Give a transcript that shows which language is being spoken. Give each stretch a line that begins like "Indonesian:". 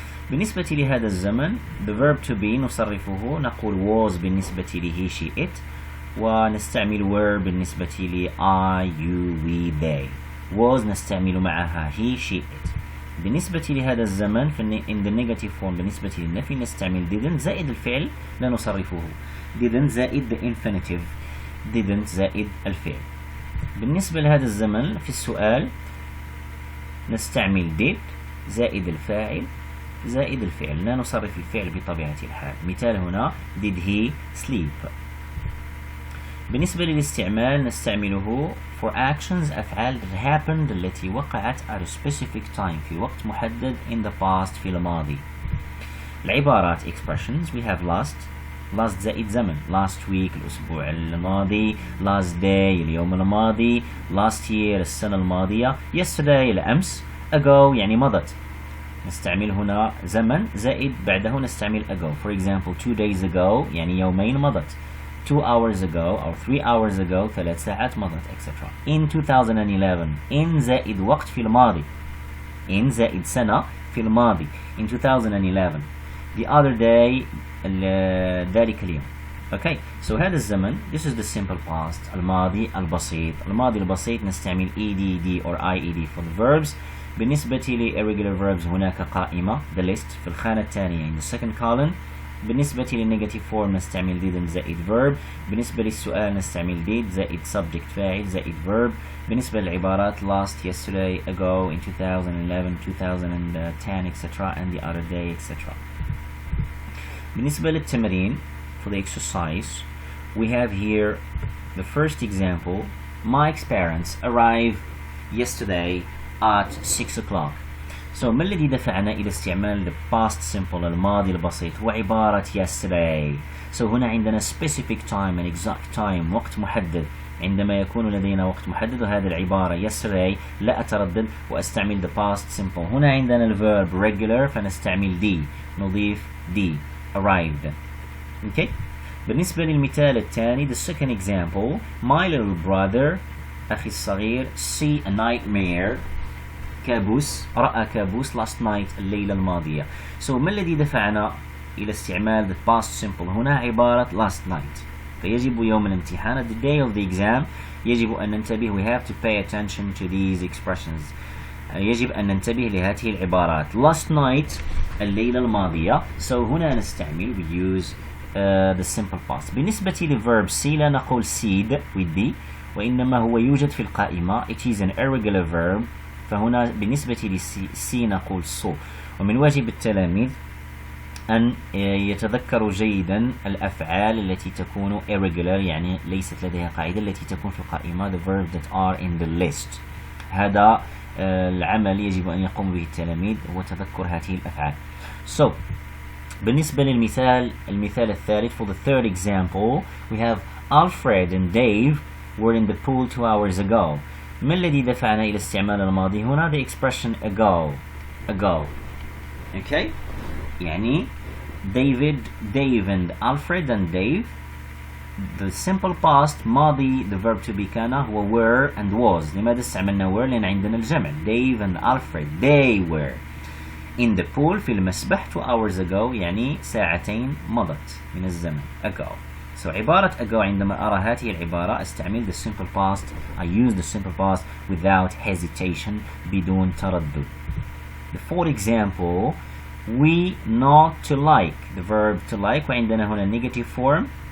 Arabic: بالنسبة لهذا الزمن
English: the verb to be
Arabic: نصرفه نقول
English: was
Arabic: بالنسبة ل
English: he she it،
Arabic: ونستعمل
English: were بالنسبة ل I you we they. was
Arabic: نستعمل معها
English: he she it.
Arabic: بالنسبة لهذا الزمن
English: in the negative form
Arabic: بالنسبة للنفي نستعمل didn't زائد الفعل لا نصرفه، didn't زائد
English: the infinitive،
Arabic: didn't زائد الفعل. بالنسبة لهذا الزمن في السؤال نستعمل did زائد الفاعل زائد الفعل، لا نصرف الفعل بطبيعة الحال. مثال هنا
English: did he sleep.
Arabic: بالنسبة للاستعمال نستعمله
English: for actions
Arabic: أفعال
English: that happened
Arabic: التي وقعت
English: at a specific time
Arabic: في وقت محدد
English: in the past
Arabic: في الماضي. العبارات
English: expressions we have last
Arabic: زائد زمن
English: last week
Arabic: الأسبوع الماضي،
English: last day
Arabic: اليوم الماضي،
English: last year
Arabic: السنة الماضية، yesterday الأمس، ago يعني مضت. نستعمل هنا زمن زائد بعده نستعمل ago.
English: For example 2 days ago
Arabic: يعني يومين مضت،
English: 2 hours ago أو 3 hours ago 3
Arabic: ساعات مضت
English: etc.
Arabic: In 2011 in زائد وقت في الماضي، in زائد سنة في الماضي in 2011.
English: The other day
Arabic: ذلك اليوم.
English: Okay, so
Arabic: هذا الزمن
English: this is the simple past
Arabic: الماضي البسيط. الماضي البسيط نستعمل
English: ed or ied for the verbs.
Arabic: بالنسبة ل
English: irregular verbs
Arabic: هناك قائمة
English: the list
Arabic: في الخانة الثانية
English: in the second column.
Arabic: بالنسبة للنيجاتيف فورم نستعمل didn't زائد verb. بالنسبة للسؤال نستعمل did زائد subject فاعل زائد verb. بالنسبة للعبارات
English: last, yesterday, ago, in 2011, 2010 etc. and the other day etc.
Arabic: بالنسبة للتمرين
English: for the exercise we have here the first example. Mike's parents arrived yesterday at 6 o'clock.
Arabic: So ما الذي دفعنا إلى استعمال
English: the past simple
Arabic: الماضي البسيط هو عبارة yesterday.
English: So
Arabic: هنا عندنا
English: specific time and exact time
Arabic: وقت محدد. عندما يكون لدينا وقت محدد وهذه العبارة yesterday لا أتردد وأستعمل
English: the past simple.
Arabic: هنا عندنا الverb regular فنستعمل d نضيف d arrived.
English: Okay.
Arabic: بالنسبة للمثال الثاني
English: the second example my little brother
Arabic: أخي الصغير
English: see a nightmare
Arabic: كابوس رأى كابوس
English: last night
Arabic: الليلة الماضية. So ما الذي دفعنا إلى استعمال
English: the past simple
Arabic: هنا عبارة
English: last night.
Arabic: فيجب يوم الامتحان
English: the day of the exam
Arabic: يجب أن ننتبه
English: we have to pay attention to these expressions.
Arabic: يجب أن ننتبه لهذه العبارات
English: last night
Arabic: الليلة الماضية.
English: So
Arabic: هنا نستعمل
English: we use the simple past.
Arabic: بالنسبة للverb see لا نقول seed with the وإنما هو يوجد في القائمة
English: it is an irregular verb.
Arabic: فهنا بالنسبة لسي نقول so. ومن واجب التلاميذ أن يتذكروا جيدا الأفعال التي تكون irregular يعني ليست لديها قاعدة التي تكون في القائمة
English: the verbs that are in the list.
Arabic: هذا العمل يجب أن يقوم به التلاميذ هو تذكر هذه الأفعال.
English: So
Arabic: بالنسبة المثال الثالث
English: for the third example we have Alfred and Dave were in the pool 2 hours ago.
Arabic: ما الذي دفعنا إلى استعمال الماضي هنا
English: the expression ago. Okay. يعني Dave and Alfred and Dave the simple past ماضي the verb to be
Arabic: كان هو
English: were and was.
Arabic: لماذا استعملنا were؟ لأن عندنا الجمع
English: Dave and Alfred they were in the pool
Arabic: في المسبح
English: 2 hours ago
Arabic: يعني ساعتين مضت من الزمن ago. So عبارة ago عندما أرى هذه العبارة استعمل
English: the simple past. I use the simple past without hesitation
Arabic: بدون تردد.
English: The fourth example we not to like the verb to like
Arabic: وعندنا هنا
English: negative form.